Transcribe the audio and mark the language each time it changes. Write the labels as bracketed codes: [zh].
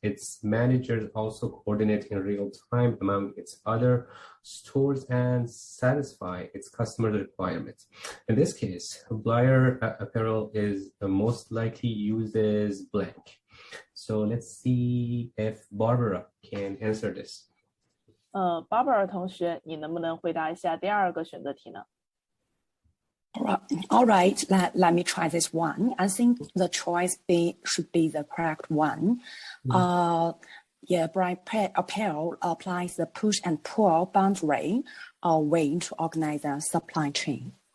[en] Its managers also coordinate in real time among its other stores and satisfy its customer requirements. In this case, Blair Apparel is most likely uses blank. So let's see if Barbara can answer this. [zh] Barbara 同学，你能不能回答一下第2个选择题呢？ [en] All right, let me try this one. I think the choice B should be the correct one. Blair Apparel applies the push and pull boundary way to organize a supply chain.